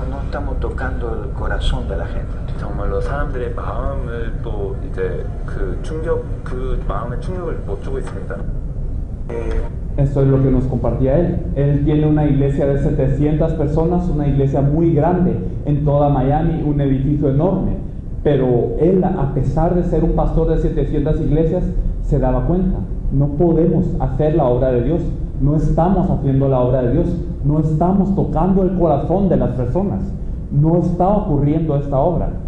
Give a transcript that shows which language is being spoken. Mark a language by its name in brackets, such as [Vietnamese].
[Spanish] estamos tocando el corazón de la gente. [Korean] 정말로 사람들의 마음을 또 이제 그 마음의 충격을 못 주고 있습니다. [Spanish] Esto es lo que nos compartía él. Él tiene una iglesia de 700 personas, una iglesia muy grande en toda Miami, un edificio enorme. Pero él, a pesar de ser un pastor de 700 iglesias, se daba cuenta, no podemos hacer la obra de Dios, no estamos haciendo la obra de Dios, no estamos tocando el corazón de las personas, no está ocurriendo esta obra.